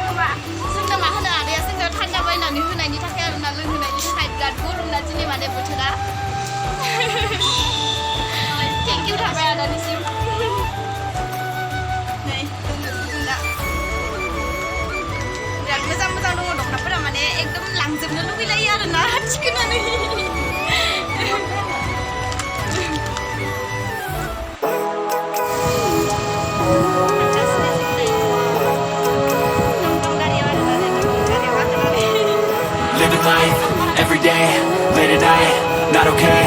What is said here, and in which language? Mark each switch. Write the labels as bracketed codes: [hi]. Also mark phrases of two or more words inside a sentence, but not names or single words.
[brx] जोंनो मा होनो आदाया जोंनो थान्दा बायनानै होनायनि थाखाय आरोना लोंहोनायनि थाखाय बिराद गरमना दिनै माने बोथोरा [en] thank you [brx] थाबाय आदानिसिम नै जोंना बिराद मोजां मोजां दङ दख'नाफोरा माने एकदम लांजोबनो लुगैलायो आरोना थिखोनानै [en] Living life, every day, late at night, not okay.